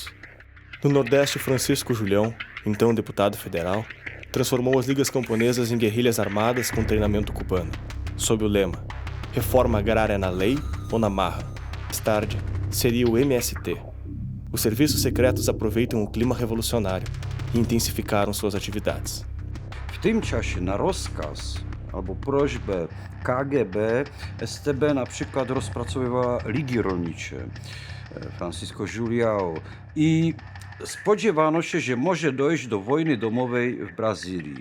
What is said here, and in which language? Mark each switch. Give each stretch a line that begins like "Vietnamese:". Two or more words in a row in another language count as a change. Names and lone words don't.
Portuguese: No Nordeste, Francisco Julião, então deputado federal, transformou as ligas camponesas em guerrilhas armadas com treinamento cubano, sob o lema: reforma agrária na lei ou na marra, Mais tarde, seria o MST. Os serviços secretos aproveitam o clima revolucionário i intensyfikaron suas atividades.
Polish: W tym czasie na rozkaz albo prośbę KGB STB na przykład rozpracowywała ligi rolnicze, Francisco Julião, i spodziewano się, że może dojść do wojny domowej w Brazylii.